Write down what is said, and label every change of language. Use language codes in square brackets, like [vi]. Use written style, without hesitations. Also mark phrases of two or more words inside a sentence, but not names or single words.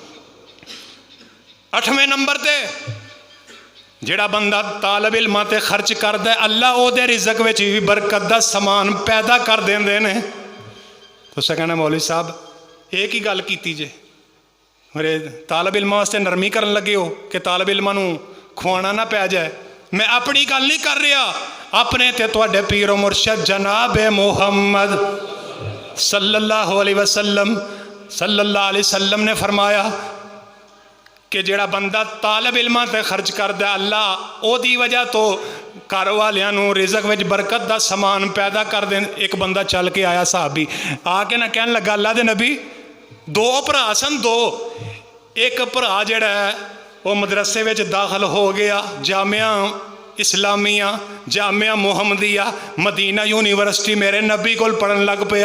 [pa] 8ویں نمبر تے جہڑا بندہ طالب علماں تے خرچ کردا ہے، اللہ اوہدے رزق وچ بھی برکت دا سامان پیدا کر دیندے نے. تسیں کہنا مولوی صاحب ایک ہی گل کیتی جے، میرے طالب علماں واسطے نرمی کرن لگے ہو کہ طالب علماں نوں کھوانا نہ پے جائے. میں اپنی گل نہیں کر رہا، اپنے تے تہاڈے پیر و مرشد جناب محمد [ar] صلى الله عليه وسلم [pa] نے فرمایا کہ جہڑا بندہ طالب علماں تے خرچ کردا اللہ اوہدی وجہ تو گھر والیاں نوں رزق وچ برکت دا سامان پیدا کر دین. ایک بندہ چل کے آیا صحابی، آکے نا کہن لگا اللہ دے نبی، 2 بھرا سن، 2 ایک بھرا جہڑا وہ مدرسے وچ داخل ہو گیا، جامعہ اسلامیہ جامعہ محمدیہ مدینہ یونیورسٹی میرے نبی کول پڑھن لگ پیا.